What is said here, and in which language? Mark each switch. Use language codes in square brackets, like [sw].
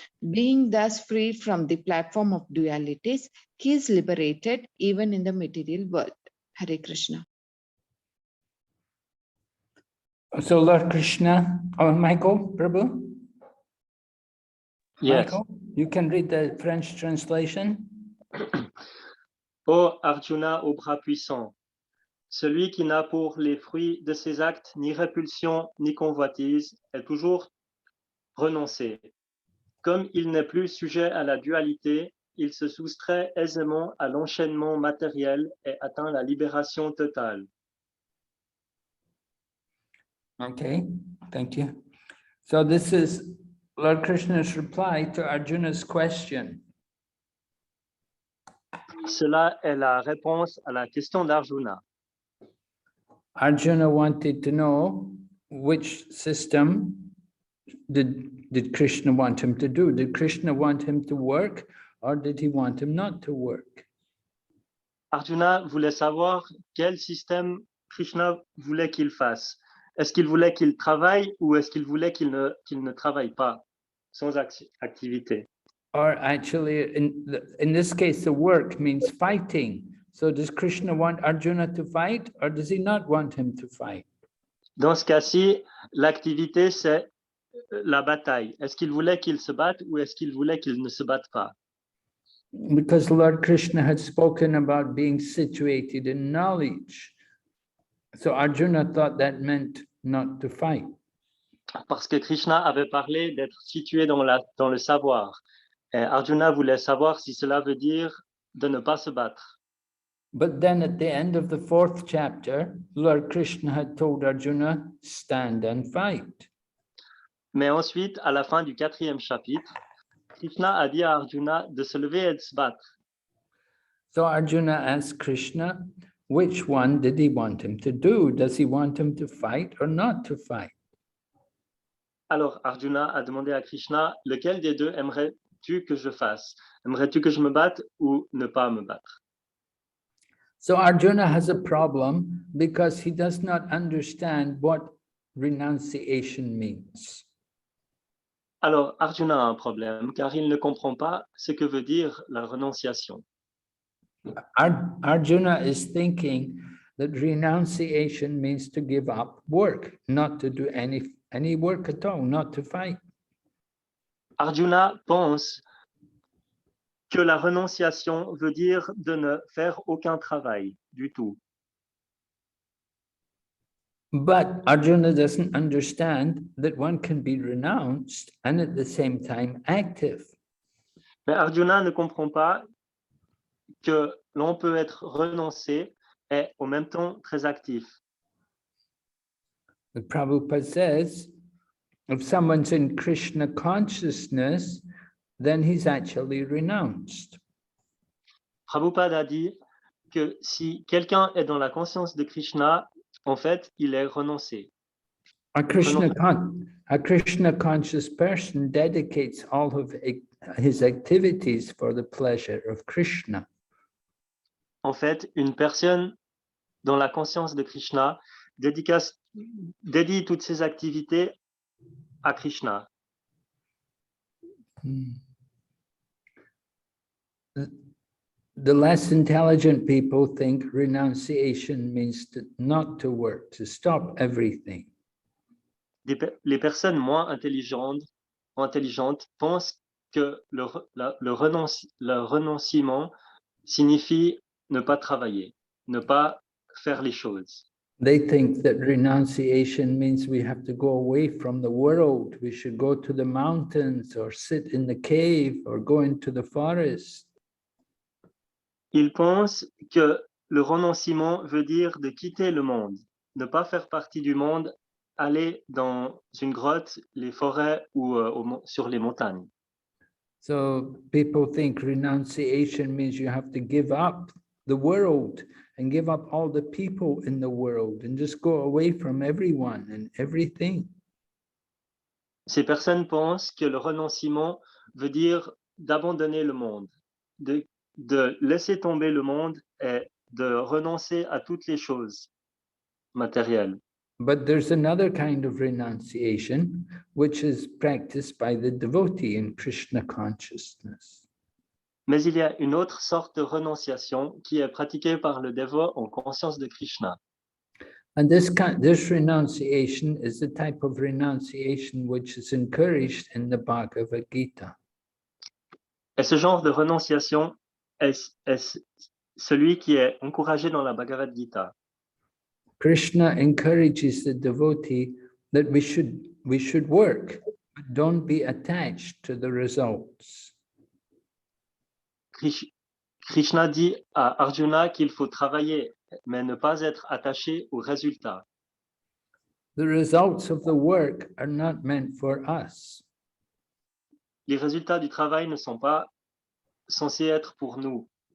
[en] Being thus free from the platform of dualities, he is liberated even in the material world. Hare Krishna. So Lord Krishna, Michael, Prabhu? Yes. Michael, you can read the French translation. [fr] Ô Arjuna au bras puissant, celui qui n'a pour les fruits de ses actes ni répulsion ni convoitise est toujours renoncé. Comme il n'est plus sujet à la dualité, il se soustrait aisément à l'enchaînement matériel et atteint la libération totale. [en] Okay, thank you. So this is Lord Krishna's reply to Arjuna's question. [fr] Cela est la réponse à la question d'Arjuna. [en] Arjuna wanted to know which system did Krishna want him to do. Did Krishna want him to work or did he want him not to work? [fr] Arjuna voulait savoir quel système Krishna voulait qu'il fasse. Est-ce qu'il voulait qu'il travaille ou est-ce qu'il voulait qu'il ne travaille pas, sans activité? [en] Or actually, in this case, the work means fighting. So does Krishna want Arjuna to fight or does he not want him to fight? [fr] Dans ce cas-ci, l'activité, c'est la bataille. Est-ce qu'il voulait qu'il se batte ou est-ce qu'il voulait qu'il ne se batte pas? [en] Because Lord Krishna had spoken about being situated in knowledge. So Arjuna thought that meant not to fight. [fr] Parce que Krishna avait parlé d'être situé dans le savoir. Et Arjuna voulait savoir si cela veut dire de ne pas se battre. [en] But then at the end of the 4th chapter, Lord Krishna had told Arjuna, stand and fight. [fr] Mais ensuite, à la fin du 4e chapitre, Krishna a dit à Arjuna de se lever et de se battre. [en] So Arjuna asked Krishna, which one did he want him to do? Does he want him to fight or not to fight? [fr] Alors Arjuna a demandé à Krishna, lequel des deux aimerais-tu que je fasse? Aimerais-tu que je me batte ou ne pas me battre? [en] So Arjuna has a problem because he does not understand what renunciation means. [fr] Alors Arjuna a un problème car il ne comprend pas ce que veut dire la renonciation. [en] Arjuna is thinking that renunciation means to give up work, not to do any work at all, not to fight. [fr] Arjuna pense que la renonciation veut dire de ne faire aucun travail du tout, [en] But Arjuna doesn't understand that one can be renounced and at the same time active. [fr] Mais Arjuna ne comprend pas que l'on peut être renoncé et en même temps très actif. [en] The Prabhupada says, if someone's in Krishna consciousness, then he's actually renounced. [fr] Prabhupada a dit que si quelqu'un est dans la conscience de Krishna, en fait, il est renoncé. [en] A Krishna conscious person dedicates all of his activities for the pleasure of Krishna. [fr] En fait, une personne dans la conscience de Krishna dédie toutes ses activités à Krishna. [en] The less intelligent people think renunciation means not to work, to stop everything. [fr] Les personnes moins intelligentes pensent que le renoncement signifie ne pas travailler, ne pas faire les choses. [en] They think that renunciation means we have to go away from the world. We should go to the mountains or sit in the cave or go into the forest. [fr] Ils pensent que le renoncement veut dire de quitter le monde, ne pas faire partie du monde, aller dans une grotte, les forêts ou sur les montagnes. [en] So people think renunciation means you have to give up the world and give up all the people in the world and just go away from everyone and everything. [fr] Ces personnes pensent que le renoncement veut dire d'abandonner le monde, de laisser tomber le monde et de renoncer à toutes les choses matérielles. [en] But there's another kind of renunciation, which is practiced by the devotee in Krishna consciousness. [fr] Mais il y a une autre sorte de renonciation qui est pratiquée par le dévot en conscience de Krishna. [en] And this renunciation is the type of renunciation which is encouraged in the Bhagavad Gita. [fr] Et ce genre de renonciation est celui qui est encouragé dans la Bhagavad Gita. [en] Krishna encourages the devotee that we should work, but don't be attached to the results. [fr] Krishna dit à Arjuna qu'il faut travailler, mais ne pas être attaché aux résultats. [en] The results of the work are not meant for us. [fr] Les résultats du travail ne sont pas censés être pour nous.